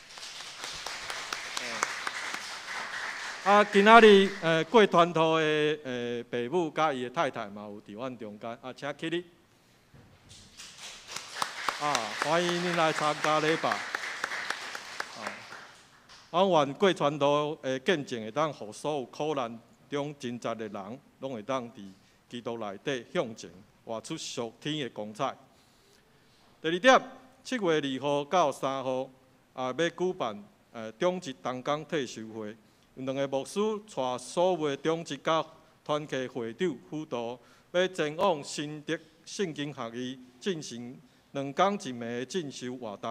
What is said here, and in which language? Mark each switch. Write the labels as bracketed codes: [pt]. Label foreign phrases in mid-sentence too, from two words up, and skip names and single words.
[nan] 今仔日郭传道的爸母甲伊的太太嘛有伫阮中间，请起立。欢迎恁来参加礼拜。阮愿郭传道的见证会当，互所有苦难中挣扎的人，拢会当伫基督内底向前，活出属天的光彩。第二点，7月2号到3号，要举办中职同工退休会，有2个牧师带所有的中职甲团契会长辅导，要前往新德圣经学院进行2天1暝的进修活动。